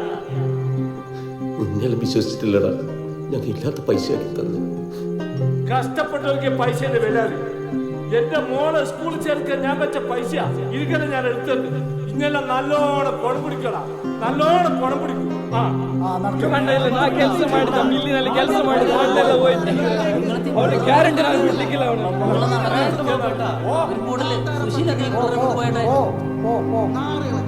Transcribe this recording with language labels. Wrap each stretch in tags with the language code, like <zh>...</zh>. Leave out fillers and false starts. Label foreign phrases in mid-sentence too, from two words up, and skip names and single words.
<ml>കുഞ്ഞെല്ലാം വിശ്വസിച്ചിട്ടില്ലടാ, ഞങ്ങൾ ഇല്ലാത്ത പൈസ തന്നെ. കഷ്ടപ്പെട്ടവർക്ക് പൈസയുടെ വില അറിയും. എന്റെ മോളെ സ്കൂളിൽ ചേർക്കാൻ ഞാൻ വെച്ച പൈസ ഇരിക്കണ ഞാൻ എടുത്തത്. ഇങ്ങനെ നല്ലോണം പണം പിടിക്കണം, നല്ലോണം പണം പിടിക്കും.</ml> <kn>ಕೆಲಸ ಮಾಡಿದ ಮಿಲ್ಲಿನಲ್ಲಿ ಕೆಲಸ ಮಾಡಿದ ಮಣ್ಣೆಲ್ಲ ಹೋಯ್ತು. ಅವನಿಗೆ ಗ್ಯಾರಂಟಿ ನಾನು ಬಿಡ್ಲಿಕ್ಕಿಲ್ಲ. സുശീല</kn>